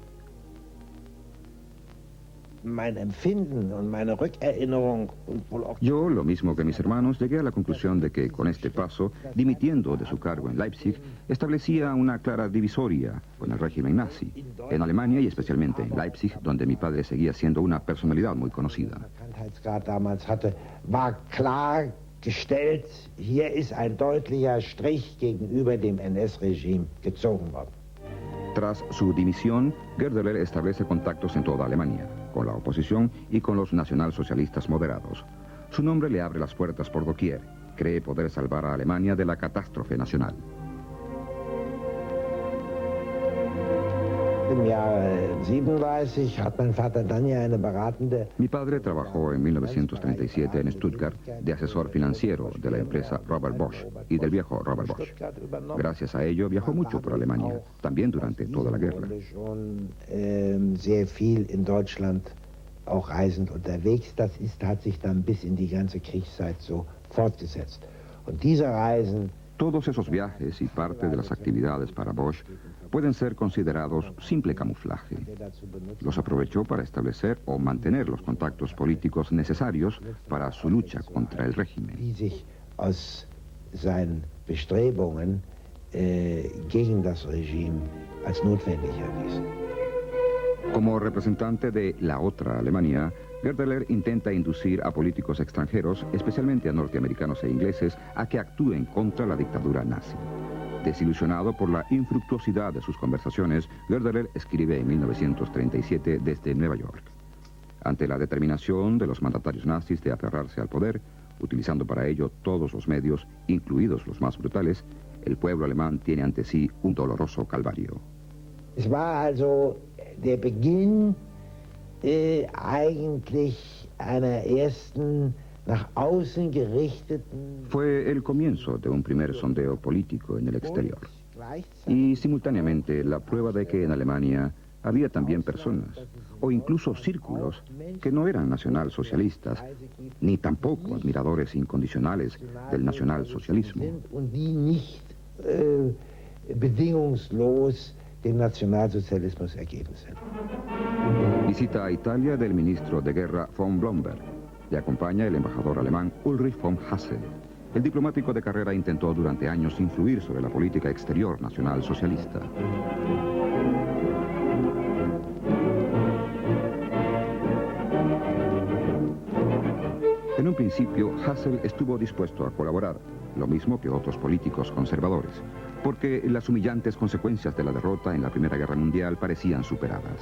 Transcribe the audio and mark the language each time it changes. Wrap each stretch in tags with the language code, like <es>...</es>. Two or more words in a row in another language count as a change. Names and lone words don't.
<es>Yo, lo mismo que mis hermanos, llegué a la conclusión de que con este paso, dimitiendo de su cargo en Leipzig, establecía una clara divisoria con el régimen nazi, en Alemania y especialmente en Leipzig, donde mi padre seguía siendo una personalidad muy conocida.</es> <de>War klar gestellt, hier ist ein deutlicher Strich gegenüber dem NS-Regime gezogen worden.</de> <es>Tras su dimisión, Goerdeler establece contactos en toda Alemania, con la oposición y con los nacionalsocialistas moderados. Su nombre le abre las puertas por doquier. Cree poder salvar a Alemania de la catástrofe nacional.</es> <de>Im Jahr 37 hat mein Vater dann ja eine beratende...</de> <es>Mi padre trabajó en 1937 en Stuttgart de asesor financiero de la empresa Robert Bosch y del viejo Robert Bosch. Gracias a ello viajó mucho por Alemania, también durante toda la guerra.</es> <de>Sehr viel in Deutschland auch reisend unterwegs. Das hat sich dann bis in die ganze Kriegszeit so fortgesetzt. Und diese Reisen...</de> <es>Todos esos viajes y parte de las actividades para Bosch pueden ser considerados simple camuflaje. Los aprovechó para establecer o mantener los contactos políticos necesarios para su lucha contra el régimen.</es> <de>Die sich aus seinen Bestrebungen gegen das Regime als notwendig erwiesen.</de> <es>Como representante de la otra Alemania, Goerdeler intenta inducir a políticos extranjeros, especialmente a norteamericanos e ingleses, a que actúen contra la dictadura nazi. Desilusionado por la infructuosidad de sus conversaciones, Goerdeler escribe en 1937 desde Nueva York. Ante la determinación de los mandatarios nazis de aferrarse al poder, utilizando para ello todos los medios, incluidos los más brutales, el pueblo alemán tiene ante sí un doloroso calvario.</es> <de>Es war also der Beginn eigentlich einer ersten nach außen gerichteten...</de> <es>Fue el comienzo de un primer sondeo político en el exterior y simultáneamente la prueba de que en Alemania había también personas o incluso círculos que no eran nacionalsocialistas ni tampoco admiradores incondicionales del nacionalsocialismo.</es> <de>Und die nicht bedingungslos dem Nationalsozialismus ergeben sind.</de> <es>Visita a Italia del ministro de Guerra von Blomberg. Le acompaña el embajador alemán Ulrich von Hasse. El diplomático de carrera intentó durante años influir sobre la política exterior nacional socialista. En un principio, Hassel estuvo dispuesto a colaborar, lo mismo que otros políticos conservadores, porque las humillantes consecuencias de la derrota en la Primera Guerra Mundial parecían superadas.</es>